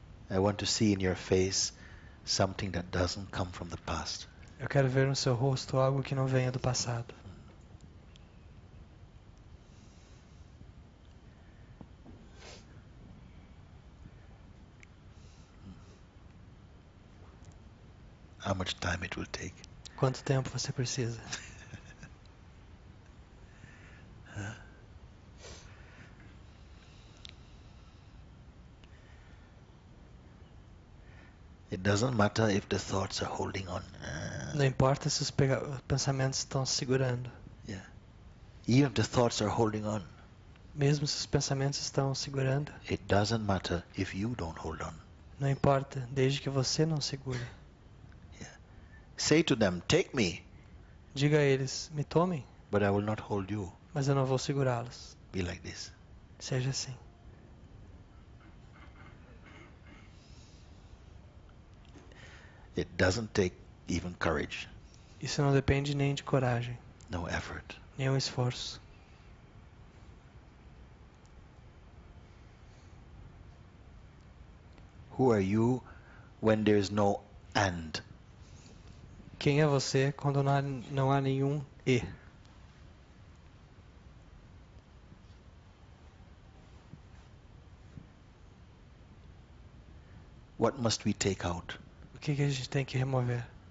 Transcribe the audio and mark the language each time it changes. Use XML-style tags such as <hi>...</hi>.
<en>I want to see in your face something that doesn't come from the past.</en> <pt>Eu quero ver no seu rosto algo que não venha do passado.</pt> <en>How much time it will take?</en> <pt>Quanto tempo você precisa?</pt> <en>It doesn't matter if the thoughts are holding on.</en> <pt>Não importa se os pensamentos estão segurando.</pt> <en>Yeah. Even if the thoughts are holding on,</en> <pt>Mesmo se os pensamentos estão segurando,</pt> <en>it doesn't matter if you don't hold on.</en> <pt>não importa, desde que você não segure.</pt> <en>Say to them, take me,</en> <pt>Diga a eles, me tomem,</pt> <en>but I will not hold you.</en> <pt>mas eu não vou segurá-los.</pt> <en>Be like this.</en> <pt>Seja assim.</pt> <en>It doesn't take even courage,</en> <pt>Isso não depende nem de coragem,</pt> <en>no effort.</en> <pt>nenhum esforço.</pt> <en>Who are you when there's no and?</en> <pt>Quem é você quando não há nenhum e?</pt> <en>What must we take out?</en> <pt>O que a gente tem que remover?</pt>